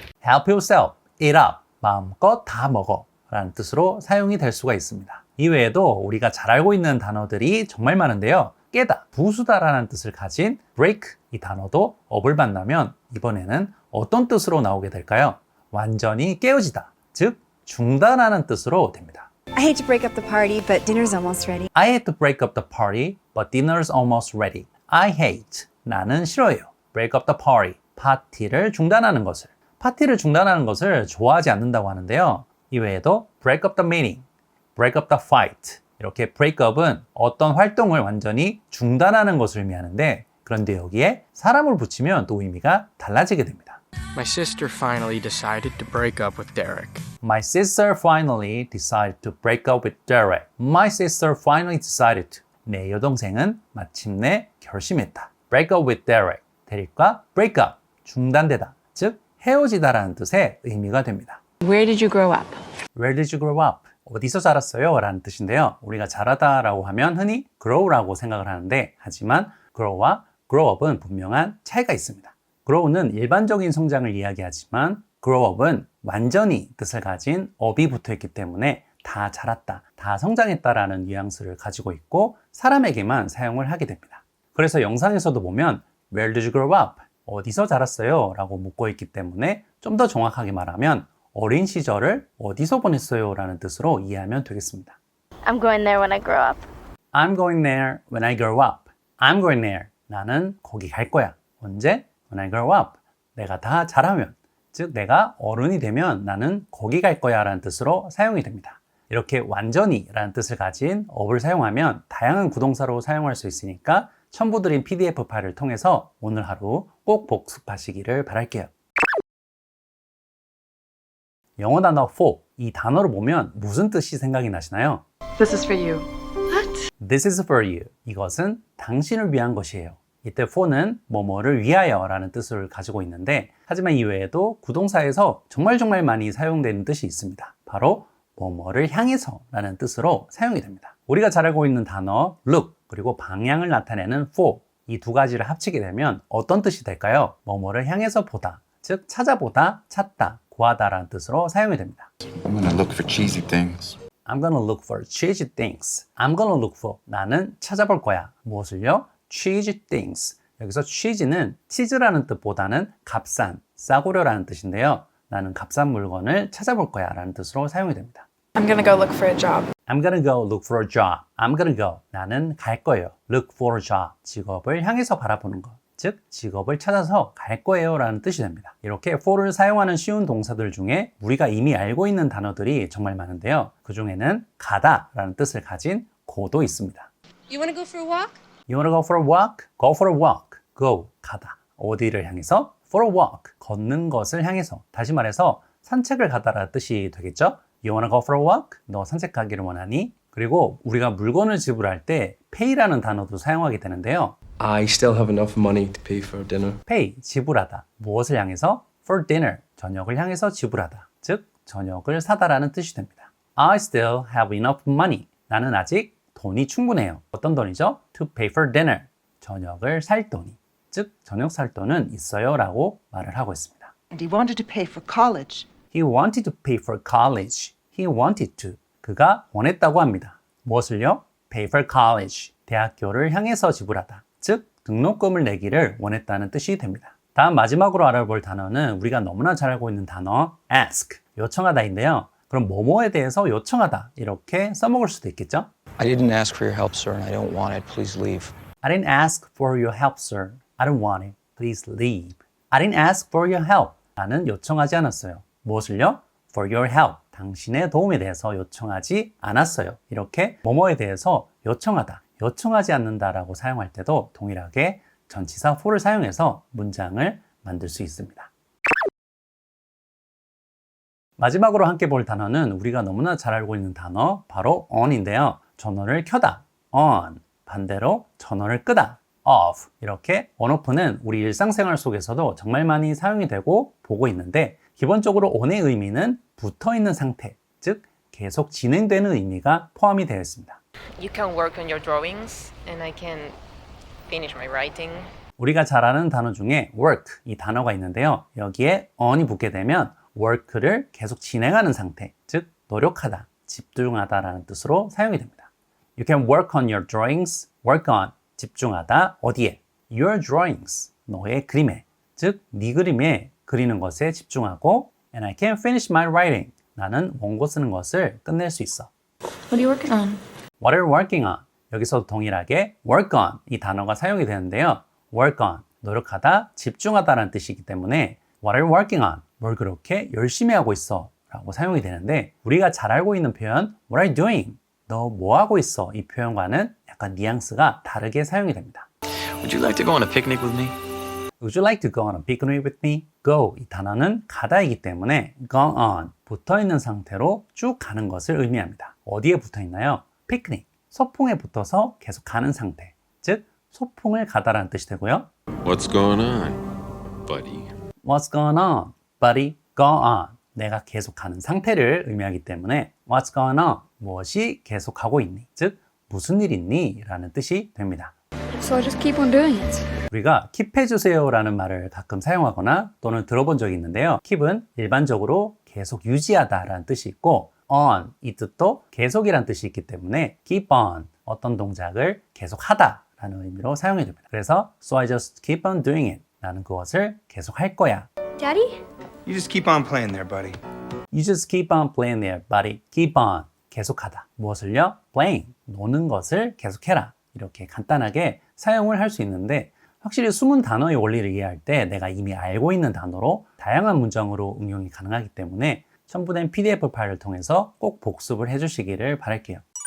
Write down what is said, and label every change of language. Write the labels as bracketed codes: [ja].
[en] help yourself, eat up, [ko] 마음껏 다 먹어 라는 뜻으로 사용이 될 수가 있습니다. 이외에도 우리가 잘 알고 있는 단어들이 정말 많은데요. 깨다, 부수다라는 뜻을 가진 break, 이 단어도 up을 만나면 이번에는 어떤 뜻으로 나오게 될까요? 완전히 깨어지다, 즉 중단하는 뜻으로 됩니다. [en] I hate to break up the party, but dinner's almost ready. I hate to break up the party, but dinner's almost ready. I hate, [ko] 나는 싫어해요. [en] break up the party, [ko] 파티를 중단하는 것을. 파티를 중단하는 것을 좋아하지 않는다고 하는데요. 이외에도 [en] break up the meeting, break up the fight. [ko] 이렇게 break up은 어떤 활동을 완전히 중단하는 것을 의미하는데 그런데 여기에 사람을 붙이면 또 의미가 달라지게 됩니다. [en] My sister finally decided to break up with Derek. My sister finally decided to break up with Derek. My sister finally decided to. [ko] 내 여동생은 마침내 결심했다. [en] break up with Derek. [ko] 대립과 break up, 중단되다, 즉 헤어지다라는 뜻의 의미가 됩니다. [en] Where did you grow up? Where did you grow up? [ko] 어디서 자랐어요? 라는 뜻인데요. 우리가 자라다라고 하면 흔히 grow라고 생각을 하는데 하지만 grow와 grow up은 분명한 차이가 있습니다. grow는 일반적인 성장을 이야기하지만 grow up은 완전히 뜻을 가진 up이 붙어 있기 때문에 다 자랐다, 다 성장했다라는 뉘앙스를 가지고 있고 사람에게만 사용을 하게 됩니다. 그래서 영상에서도 보면 [en] Where did you grow up? [ko] 어디서 자랐어요? 라고 묻고 있기 때문에 좀 더 정확하게 말하면 어린 시절을 어디서 보냈어요? 라는 뜻으로 이해하면 되겠습니다. [en] I'm going there when I grow up. I'm going there when I grow up. I'm going there. [ko] 나는 거기 갈 거야. 언제? [en] When I grow up. [ko] 내가 다 자라면, 즉 내가 어른이 되면 나는 거기 갈 거야 라는 뜻으로 사용이 됩니다. 이렇게 완전히 라는 뜻을 가진 up을 사용하면 다양한 구동사로 사용할 수 있으니까 첨부드린 PDF 파일을 통해서 오늘 하루 꼭 복습하시기를 바랄게요. 영어 단어 for, 이 단어를 보면 무슨 뜻이 생각이 나시나요? [en] This is for you. This is for you. [ko] 이것은 당신을 위한 것이에요. 이때 for는 뭐뭐를 위하여 라는 뜻을 가지고 있는데 하지만 이외에도 구동사에서 정말 많이 사용되는 뜻이 있습니다. 바로 뭐뭐를 향해서 라는 뜻으로 사용이 됩니다. 우리가 잘 알고 있는 단어 look 그리고 방향을 나타내는 for 이 두 가지를 합치게 되면 어떤 뜻이 될까요? 뭐뭐를 향해서 보다, 즉 찾아보다, 찾다, 구하다 라는 뜻으로 사용이 됩니다. [en] I'm gonna look for cheesy things. I'm gonna look for cheesy things. I'm gonna look for [ko] 나는 찾아볼 거야. 무엇을요? [en] cheesy things. [ko] 여기서 cheese는 치즈라는 뜻보다는 값싼, 싸구려라는 뜻인데요. 나는 값싼 물건을 찾아볼 거야 라는 뜻으로 사용이 됩니다. [en] I'm gonna go look for a job. I'm gonna go look for a job. I'm gonna go. [ko] 나는 갈 거예요. [en] Look for a job. [ko] 직업을 향해서 바라보는 것. 즉, 직업을 찾아서 갈 거예요 라는 뜻이 됩니다. 이렇게 for를 사용하는 쉬운 동사들 중에 우리가 이미 알고 있는 단어들이 정말 많은데요. 그 중에는 가다 라는 뜻을 가진 go도 있습니다. [en] You want to go for a walk? You wanna go for a walk? Go for a walk. Go. [ko] 가다. 어디를 향해서? [en] For a walk. [ko] 걷는 것을 향해서. 다시 말해서 산책을 가다라는 뜻이 되겠죠? [en] You wanna go for a walk? [ko] 너 산책 가기를 원하니? 그리고 우리가 물건을 지불할 때 pay라는 단어도 사용하게 되는데요. [en] I still have enough money to pay for dinner. [ko] pay, 지불하다. 무엇을 향해서? [en] For dinner, [ko] 저녁을 향해서 지불하다. 즉, 저녁을 사다라는 뜻이 됩니다. [en] I still have enough money. [ko] 나는 아직 돈이 충분해요. 어떤 돈이죠? [en] To pay for dinner, [ko] 저녁을 살 돈이. 즉, 저녁 살 돈은 있어요 라고 말을 하고 있습니다. [en] And he wanted to pay for college. He wanted to pay for college. He wanted to. [ko] 그가 원했다고 합니다. 무엇을요? [en] Pay for college. [ko] 대학교를 향해서 지불하다. 즉, 등록금을 내기를 원했다는 뜻이 됩니다. 다음 마지막으로 알아볼 단어는 우리가 너무나 잘 알고 있는 단어 ask, 요청하다인데요. 그럼 뭐뭐에 대해서 요청하다 이렇게 써먹을 수도 있겠죠? [en] I didn't ask for your help, sir, and I don't want it. Please leave. I didn't ask for your help, sir. I don't want it. Please leave. I didn't ask for your help. [ko] 나는 요청하지 않았어요. 무엇을요? [en] For your help. [ko] 당신의 도움에 대해서 요청하지 않았어요. 이렇게 뭐뭐에 대해서 요청하다, 요청하지 않는다라고 사용할 때도 동일하게 전치사 for를 사용해서 문장을 만들 수 있습니다. 마지막으로 함께 볼 단어는 우리가 너무나 잘 알고 있는 단어 바로 on인데요. 전원을 켜다, on. 반대로 전원을 끄다, off. 이렇게 on-off는 우리 일상생활 속에서도 정말 많이 사용이 되고 보고 있는데 기본적으로 on의 의미는 붙어있는 상태, 즉 계속 진행되는 의미가 포함이 되어 있습니다. [en] You can work on your drawings and I can finish my writing. [ko] 우리가 잘 아는 단어 중에 work, 이 단어가 있는데요. 여기에 on이 붙게 되면 work를 계속 진행하는 상태, 즉 노력하다, 집중하다라는 뜻으로 사용이 됩니다. [en] You can work on your drawings, work on, [ko] 집중하다, 어디에? [en] Your drawings, [ko] 너의 그림에, 즉 네 그림에 그리는 것에 집중하고 [en] and I can finish my writing, [ko] 나는 원고 쓰는 것을 끝낼 수 있어. [en] What are you working on? What are you working on? [ko] 여기서도 동일하게 work on 이 단어가 사용이 되는데요. work on, 노력하다, 집중하다라는 뜻이기 때문에 [en] What are you working on? [ko] 뭘 그렇게 열심히 하고 있어? 라고 사용이 되는데 우리가 잘 알고 있는 표현 [en] What are you doing? [ko] 너 뭐 하고 있어? 이 표현과는 약간 뉘앙스가 다르게 사용이 됩니다. [en] Would you like to go on a picnic with me? Would you like to go on a picnic with me? [ko] Go 이 단어는 가다이기 때문에 go on 붙어 있는 상태로 쭉 가는 것을 의미합니다. 어디에 붙어 있나요? 피크닉 소풍에 붙어서 계속 가는 상태, 즉 소풍을 가다라는 뜻이 되고요. [en] What's going on, buddy? What's going on, buddy? Go on. [ko] 내가 계속 가는 상태를 의미하기 때문에 [en] What's going on? [ko] 무엇이 계속하고 있니? 즉 무슨 일 있니? 라는 뜻이 됩니다. [en] So I just keep on doing it. [ko] 우리가 킵해주세요 라는 말을 가끔 사용하거나 또는 들어본 적이 있는데요. 킵은 일반적으로 계속 유지하다 라는 뜻이 있고 on 이 뜻도 계속이란 뜻이 있기 때문에 keep on 어떤 동작을 계속하다 라는 의미로 사용해 줍니다. 그래서 [en] So I just keep on doing it [ko] 라는 그것을 계속 할 거야. [en] Daddy? You just keep on playing there, buddy. You just keep on playing there, buddy. Keep on. [ko] 계속하다. 무엇을요? Playing. 노는 것을 계속해라. 이렇게 간단하게 사용을 할 수 있는데 확실히 숨은 단어의 원리를 이해할 때 내가 이미 알고 있는 단어로 다양한 문장으로 응용이 가능하기 때문에 첨부된 PDF 파일을 통해서 꼭 복습을 해주시기를 바랄게요.